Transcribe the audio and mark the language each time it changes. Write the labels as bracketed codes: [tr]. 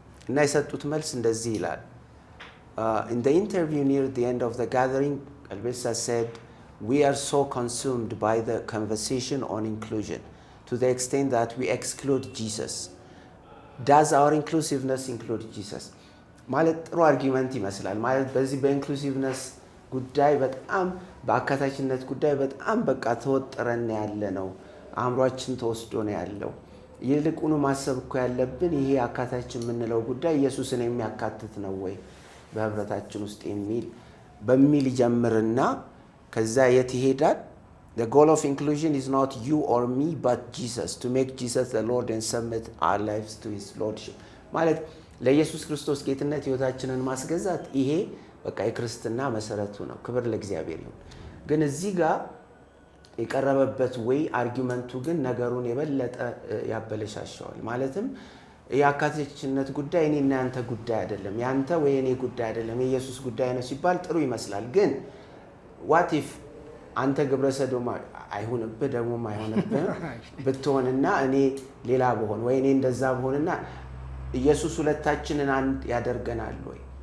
[am] እና የሰጡት መልስ እንደዚህ ይላል። [en] In the interview near the end of the gathering, Qalbesa said, "We are so consumed by the conversation on inclusion to the extent that we exclude Jesus. Does our inclusiveness include Jesus?" [am] ማለት ጥሩ አርጊመንት ይመስላል። ማለት በዚህ በኢንክሉሲቭነስ ጉዳይ በጣም በአካታችነት ጉዳይ በጣም በቃ ተወጥረን ያለ ነው፣ አእምሯችን ተወስዶ ነው ያለው። ይልቁኑ ማሰብ እኮ ያለብን ይሄ አካታችን የምንለው ጉዳይ ኢየሱስን የሚያካትት ነው ወይ በህብረታችን ውስጥ በሚል ይጀምርና ከዛ የት ይሄዳል? [en] The goal of inclusion is not you or me but Jesus, to make Jesus the Lord and submit our lives to his lordship. [am] ማለት ለኢየሱስ ክርስቶስ ጌትነት ህይወታችንን ማስገዛት ይሄ በቃ የክርስትና መሰረቱ ነው። ክብር ለእግዚአብሔር ይሁን። ግን እዚህ ጋር የቀረበበት ወይ አርጊመንቱ ግን ነገሩን የበለጠ ያበለሻሸዋል። ማለትም የአካታችነት ጉዳይ እኔና ያንተ ጉዳይ አይደለም፣ ያንተ ወይ እኔ ጉዳይ አይደለም፣ የኢየሱስ ጉዳይ ነው ሲባል ጥሩ ይመስላል። ግን [en] what if [am] አንተ ግብረ ሰዶም አይሆንብህ ደግሞ አይሆንብህ ብትሆንና እኔ ሌላ ብሆን ወይ እኔ እንደዛ ብሆንና ኢየሱስ ሁለታችንን አንድ ያደርገናል ወይ?